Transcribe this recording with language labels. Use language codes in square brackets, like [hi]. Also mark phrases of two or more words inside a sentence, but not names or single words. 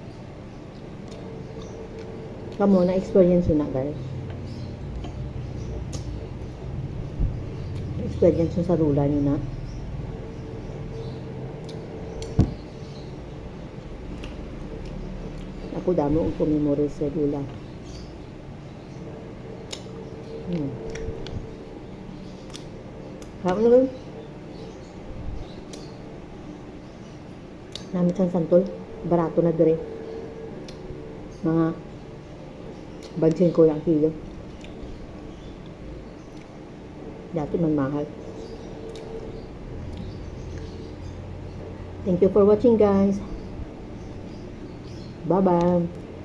[tl] Kamu, na-experience yun na, guys. Na-experience yun sa lula nyo na. [hil] Ako damo ang pumimori sa lula. Ano ba? Namit sang santol. Barato na dire. Mga bansin ko lang kilo. Dati man mahal. [en] Thank you for watching, guys. Bye-bye.